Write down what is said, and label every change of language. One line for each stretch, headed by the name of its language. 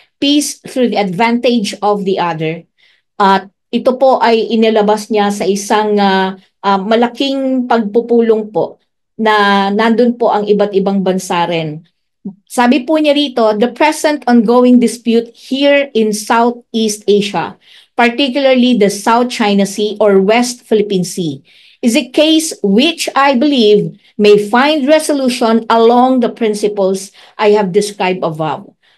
English: Peace through the advantage of the other.
Filipino: At ito po ay inilabas niya sa isang malaking pagpupulong po na nandun po ang iba't ibang bansa rin. Sabi po niya rito,
English: the present ongoing dispute here in Southeast Asia, particularly the South China Sea or West Philippine Sea, is a case which I believe may find resolution along the principles I have described above.